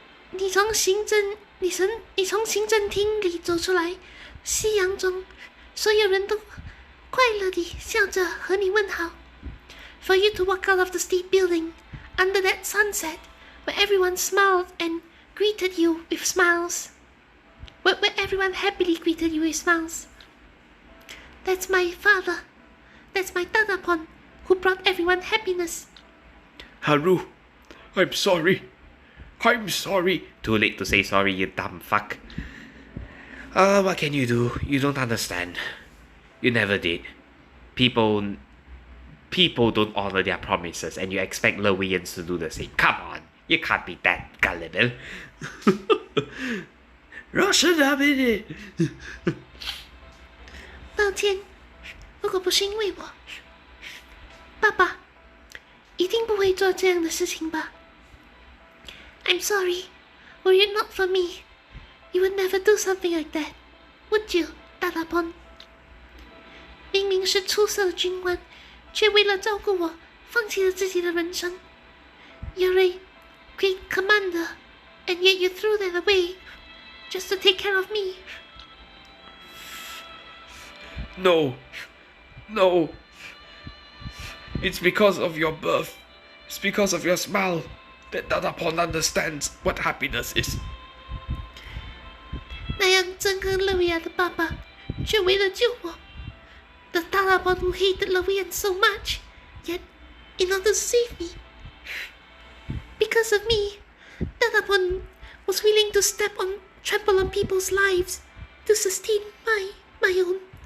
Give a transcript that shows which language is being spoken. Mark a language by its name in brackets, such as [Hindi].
[Chinese] 你从行政厅里走出来，夕阳中，所有人都快乐地笑着和你问好。 [English] For you to walk out of the state building under that sunset, where everyone smiled and greeted you with smiles, where everyone happily greeted you with smiles. That's my father. That's my Dadapon, who brought everyone happiness. Haru. I'm sorry. I'm sorry. Too late to say sorry, you dumb fuck. What can you do? You don't understand. You never did. People don't honor their promises, and you expect Lewians to do the same. Come on, you can't be that gullible. Russian it. [Chinese] 抱歉，如果不是因为我，爸爸一定不会做这样的事情吧。 [English] I'm sorry. Were it not for me, you would never do something like that, would you, Dadapon? [Chinese] 明明是出色的军官，却为了照顾我，放弃了自己的人生。 [English] You're a great commander, and yet you threw that away just to take care of me. No. It's because of your birth. It's because of your smile that Dadapon understands what happiness is. [Chinese] 那样憎恨勒维亚的爸爸，却为了救我。 [English] The Dadapon who hated Lewian so much, yet in order to save me. Because of me, Dadapon was willing to trample on people's lives to sustain my own.